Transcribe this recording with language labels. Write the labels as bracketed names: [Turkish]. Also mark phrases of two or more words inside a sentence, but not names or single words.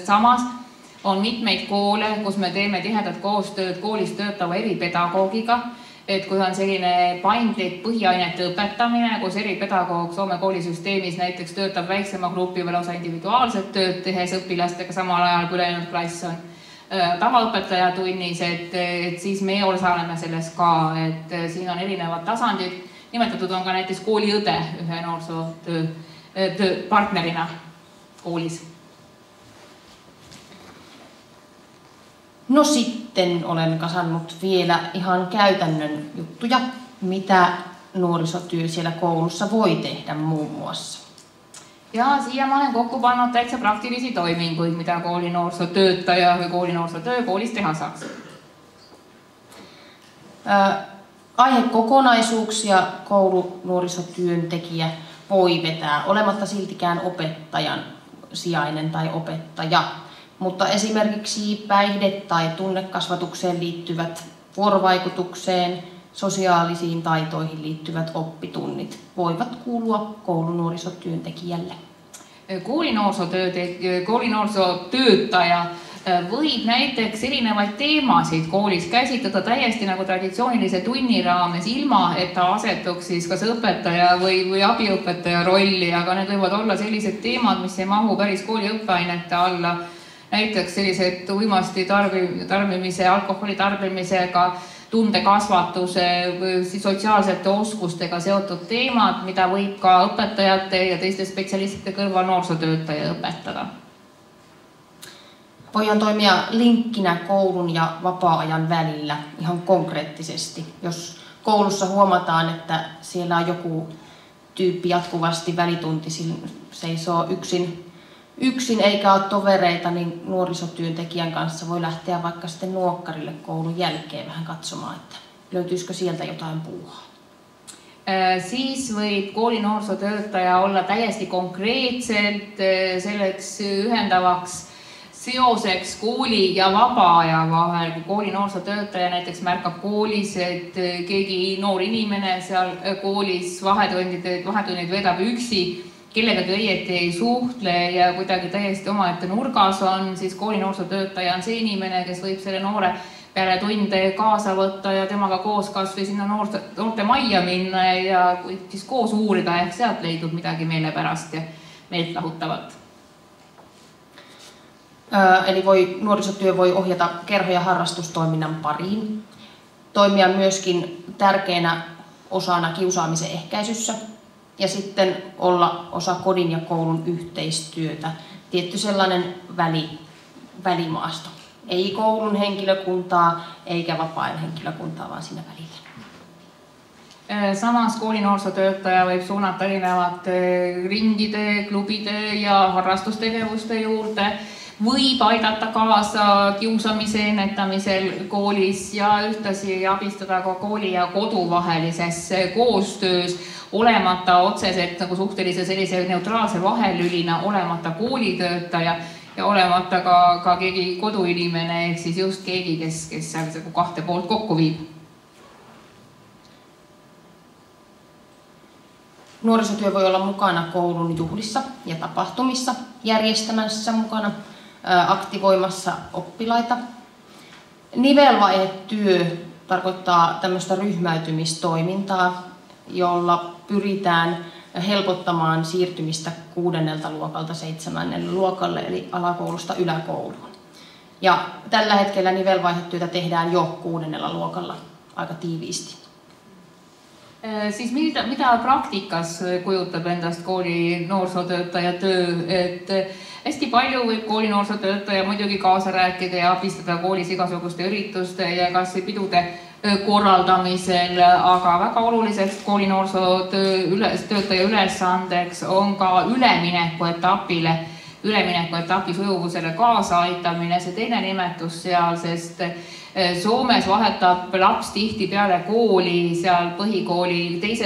[Estonian] Samas on mitmeid koole, kus me teeme tihedat koostööd koolis töötava eripedagoogiga, et kui on selline paindlik põhiainete õpetamine, kus eripedagoog Soome koolisüsteemis näiteks töötab väiksema grupi või lausa individuaalset tööd tehes õpilastega samal ajal, kui läinud klass on tavaõpetaja tunnis, et siis me osaleme selles ka, et siin on erinevad tasandid. Nimetatud on ka näiteks kooliõde ühe noorsootöö partnerina koolis. [Finnish] No sitten olen kasannut vielä ihan käytännön juttuja, mitä nuorisotyö siellä koulussa voi tehdä muun muassa. [Estonian] Ja siia ma olen kokku pannud täitsa praktilisi toiminguid, mida koolinoorsootöötaja või koolinoorsootöö koolis teha saaks. [Finnish] Aihekokonaisuuksia koulunuorisotyöntekijä voi vetää, olematta siltikään opettajan sijainen tai opettaja. Mutta esimerkiksi päihde- tai tunnekasvatukseen liittyvät vuorovaikutukseen, sosiaalisiin taitoihin liittyvät oppitunnit voivat kuulua koulunuorisotyöntekijälle. [Estonian] Koolinoorsootöötaja võib näiteks erinevaid teemasid koolis käsitleda täiesti nagu traditsioonilise tunni raames, ilma et ta asetuks siis kas õpetaja või abiõpetaja rolli, aga need võivad olla sellised teemad, mis ei mahu päris kooli õppeainete alla. Näiteks sellised uimasti tarbimise, alkoholi tarbimisega, tundekasvatuse, sotsiaalsete oskustega seotud teemad, mida võib ka õpetajate ja teiste spetsialistide kõrval noorsootöötaja õpetada. [Finnish] Voidaan toimia linkkinä koulun ja vapaa-ajan välillä ihan konkreettisesti. Jos koulussa huomataan, että siellä on joku tyyppi jatkuvasti välituntisin seisoo yksin eikä ole tovereita, niin nuorisotyöntekijän kanssa voi lähteä vaikka sitten nuokkarille koulun jälkeen vähän katsomaan, että löytyisikö sieltä jotain puuhaa. [Estonian] Siis võib koolinoorsootöötaja olla täiesti konkreetselt selleks ühendavaks seoseks kooli ja vaba-aja vahel, kui koolinoorsootöötaja näiteks märkab koolis, et keegi noor inimene seal koolis vahetunnid vedab üksi, kellegagi õieti ei suhtle ja kuidagi täiesti omaette nurgas on, siis koolinoorsootöötaja on see inimene, kes võib selle noore peale tunde kaasa võtta ja temaga koos kas või sinna noorte majja minna ja siis koos uurida ehk sealt leidub midagi meelepärast ja meelt lahutavat. [Finnish] Eli nuorisotyö voi ohjata kerho- ja harrastustoiminnan pariin, toimia myöskin tärkeänä osana kiusaamisen ehkäisyssä ja sitten olla osa kodin ja koulun yhteistyötä, tietty sellainen välimaasto. Ei koulun henkilökuntaa eikä vapaa-ajan henkilökuntaa, vaan siinä välillä. [Estonian] Samas koolinoorsootöötaja võib suunata erinevate ringide, klubide ja harrastustegevuste juurde, võib aidata kaasa kiusamise ennetamisel koolis ja ühtlasi abistada ka kooli ja kodu vahelises koostöös, olemata otseselt nagu suhtelise sellise neutraalse vahelülina, olemata koolitöötaja ja olemata ka keegi koduinimene, ehk siis just keegi, kes seal kahte poolt kokku viib. [Finnish] Nuorisotyö voi olla mukana koulun juhlissa ja tapahtumissa, järjestämässä mukana, aktivoimassa oppilaita. Nivelvaihetyö tarkoittaa tämmöistä ryhmäytymistoimintaa, jolla pyritään helpottamaan siirtymistä 6. luokalta 7. luokalle, eli alakoulusta yläkouluun. Ja tällä hetkellä nivelvaihetyötä tehdään jo 6. luokalla aika tiiviisti. [Estonian] Siis mitä praktikas kujutab endast kooli noorsootöötaja töö, et hästi palju võib kooli noorsootöötaja muidugi kaasa rääkida ja abistada koolis igasuguste ürituste ja kas pidude korraldamisel, aga väga oluliseks kooli noorsootöötaja ülesandeks on ka üleminekuetapi sujuvusele kaasa aitamine, see teine nimetus seal, sest Soomes vahetab laps tihtipeale kooli seal põhikooli 2.